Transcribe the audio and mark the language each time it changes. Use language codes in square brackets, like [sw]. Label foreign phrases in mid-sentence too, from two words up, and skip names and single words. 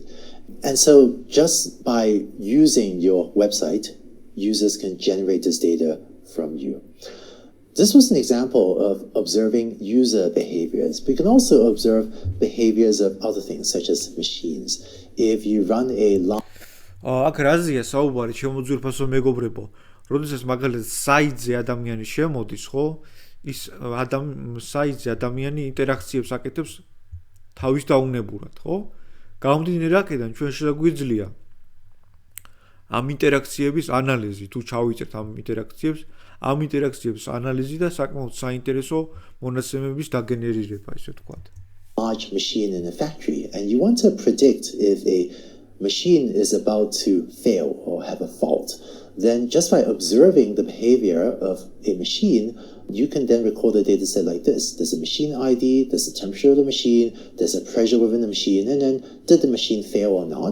[en] And so just by using your website, users can generate this data from you. This was an example of observing user behaviors. We can also observe behaviors of other things, such as machines. If you run a long... [ka] აქ რაზეა საუბარი, შემოძვირფასო მეგობრებო, როდესაც მაგალითად საიტზე ადამიანი შემოდის, ხო? ის საიტზე ადამიანი ინტერაქციებს აკეთებს თავის დაუნებურად, ხო? გამომდინარე აქედან ჩვენ შეგვიძლია ამ ინტერაქციების ანალიზი, თუ ჩავიწერთ ამ ინტერაქციების ანალიზი და საკმაოდ საინტერესო მონაცემების დაგენერირება, ესე ვთქვათ. [en] Large machine in a factory and you want to predict if a machine is about to fail or have a fault, then just by observing the behavior of a machine, you can then record a data set like this. There's a machine ID, there's the temperature of the machine, there's a pressure within the machine, and then did the machine fail or not?